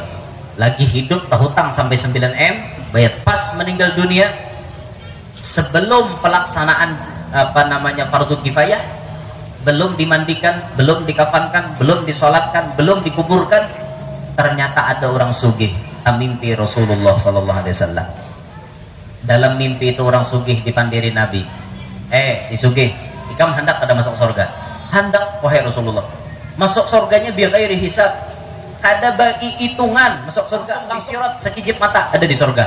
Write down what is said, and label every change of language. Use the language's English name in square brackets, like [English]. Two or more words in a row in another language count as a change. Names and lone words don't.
[Banjar] Lagi hidup hutang sampai 9M, bayat pas meninggal dunia, sebelum pelaksanaan fardu kifayah, belum dimandikan, belum dikafankan, belum disolatkan, belum dikuburkan, ternyata ada orang sugih, mimpi Rasulullah [Arabic] صلى الله عليه وسلم. [Banjar] Dalam mimpi itu orang sugih dipandiri Nabi. Si sugih, ikam hendak pada masuk surga. Hendak, wahai Rasulullah. Masuk surganya biar [Arabic] غير حساب. [Banjar] Kada bagi hitungan masuk surga disirat sekijip mata ada di surga.